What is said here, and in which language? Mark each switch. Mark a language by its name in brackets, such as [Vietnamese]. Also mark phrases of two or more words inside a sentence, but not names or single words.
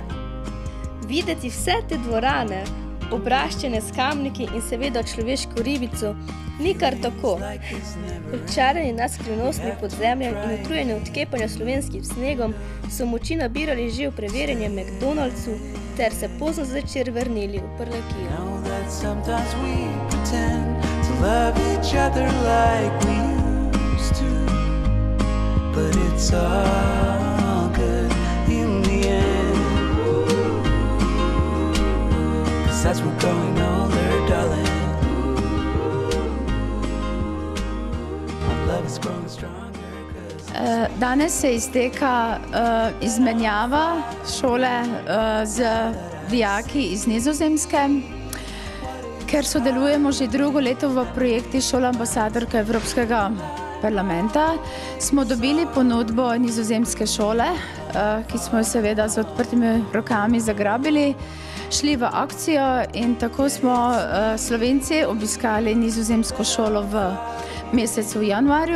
[Slovenian] Videti vse te dvorane, obraščene s kamniki in seveda človeško ribico, ni kar tako. Očarani nad skrivnostmi podzemljem in utrujeni od kepanja slovenskim snegom so moči nabirali že v preverjanju McDonald'su ter se pozno zvečer vrnili v Prlekijo. [English] As we're growing older, darling, our love is growing stronger. [Slovenian] Danes se izteka izmenjava šole z dijaki iz Nizozemske. Ker sodelujemo že drugo leto v projekti Šola ambasadorka Evropskega parlamenta, smo dobili ponudbo nizozemske šole, ki smo jo seveda z odprtimi rokami zagrabili, šli v akcijo in tako smo Slovenci obiskali nizozemsko šolo v mesecu januarju.